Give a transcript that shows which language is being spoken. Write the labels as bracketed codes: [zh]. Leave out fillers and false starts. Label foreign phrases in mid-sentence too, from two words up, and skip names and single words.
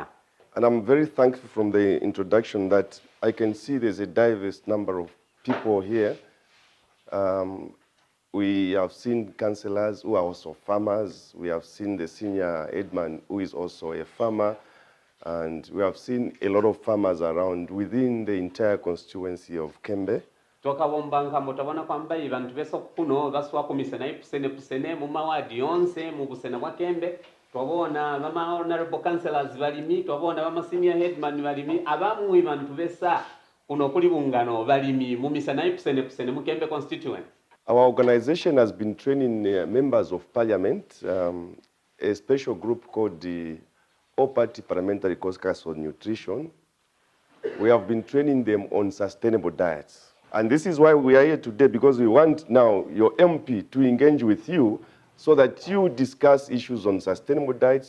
[en] And I'm very thankful from the introduction that I can see there's a diverse number of people here. We have seen councillors who are also farmers. We have seen the senior headman who is also a farmer. And we have seen a lot of farmers around within the entire constituency of Keembe. [toi] Twakabomba nkambo tabona kwamba abantu beso kuno baswa kumisena ipusene mu mawadi yonse mu busena bwa Keembe twabona bama [en] honorable councillors [toi] balimi twabona bama [en] senior headman [toi] balimi abamu abantu besa kuno kuli bungano balimi mu misena ipusene mu Keembe Constituency. [en] Our organization has been training members of parliament, a special group called the All-Party Parliamentary Caucus on Nutrition. We have been training them on sustainable diets. And this is why we are here today, because we want now your MP to engage with you so that you discuss issues on sustainable diets.